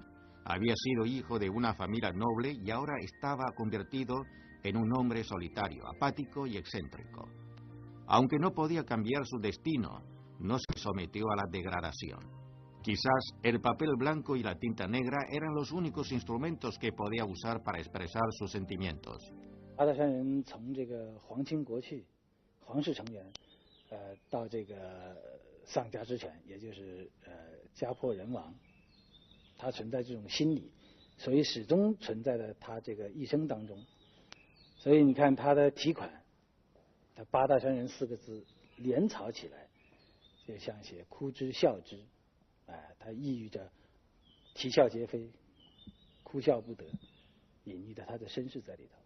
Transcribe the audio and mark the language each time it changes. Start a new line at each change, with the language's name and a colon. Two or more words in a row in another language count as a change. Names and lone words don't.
Spanish: Había sido hijo de una familia noble y ahora estaba convertido en un hombre solitario, apático y excéntrico. Aunque no podía cambiar su destino, no se sometió a la degradación. Quizás el papel blanco y la tinta negra eran los únicos instrumentos que podía usar para expresar sus sentimientos.
Chinese: 八大山人从这个皇亲国戚、皇室成员，到这个丧家之犬，也就是家破人亡，他存在这种心理，所以始终存在在他这个一生当中。所以你看他的题款，他八大山人4个字连草起来，就像写哭之笑之，他抑郁着啼笑皆非，哭笑不得，隐喻的他的身世在里头。